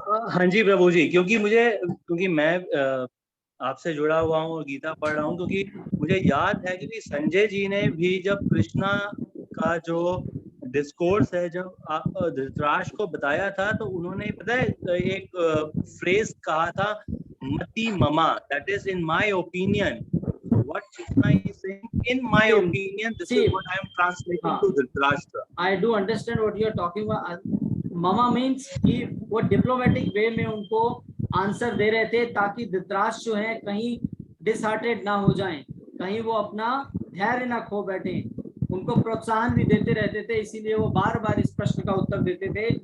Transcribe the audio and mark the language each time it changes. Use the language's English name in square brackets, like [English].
[Hindi] हाँ जी प्रभु जी, क्योंकि मैं आपसे जुड़ा हुआ हूँ और गीता पढ़ रहा हूँ, क्योंकि मुझे याद है कि संजय जी ने भी जब कृष्णा का जो डिस्कोर्स है, जब धृतराष्ट्र को बताया था, तो उन्होंने पता है एक फ्रेज कहा था, मति mama, [English] That is in my opinion. What Krishna is saying, in my opinion, this is what I am translating to Dhritarashtra. I do understand what you are talking about. Mama means [Hindi] कि वो diplomatic way में उनको answer दे रहे थे, ताकि धृतराष्ट्र जो है कहीं डिसहार्टेड ना हो जाएं, कहीं वो अपना धैर्य ना खो बैठे। उनको प्रोत्साहन भी देते रहते थे, इसीलिए वो बार बार इस प्रश्न का उत्तर देते थे।